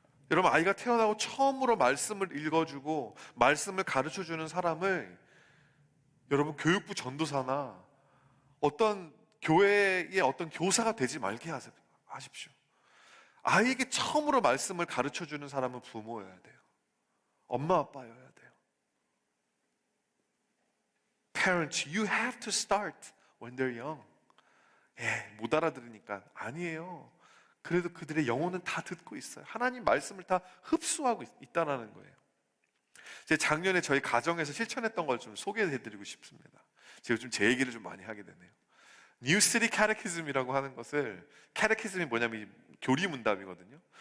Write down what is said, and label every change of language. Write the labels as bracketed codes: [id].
[ko] 여러분, 아이가 태어나고 처음으로 말씀을 읽어주고 말씀을 가르쳐주는 사람을 여러분 교육부 전도사나 어떤 교회의 어떤 교사가 되지 말게 하십시오. 아이에게 처음으로 말씀을 가르쳐주는 사람은 부모여야 돼요. 엄마 아빠여야 돼요. [en] Parents, you have to start when they're young. [ko] 못 알아들으니까. 아니에요. 그래도 그들의 영혼은 다 듣고 있어요. 하나님 말씀을 다 흡수하고 있다는 거예요. 제가 작년에 저희 가정에서 실천했던 걸 좀 소개해드리고 싶습니다. 제가 요즘 제 얘기를 좀 많이 하게 되네요. New City Catechism이라고 하는 것을, 캐테키즘이 뭐냐면 교리문답이거든요.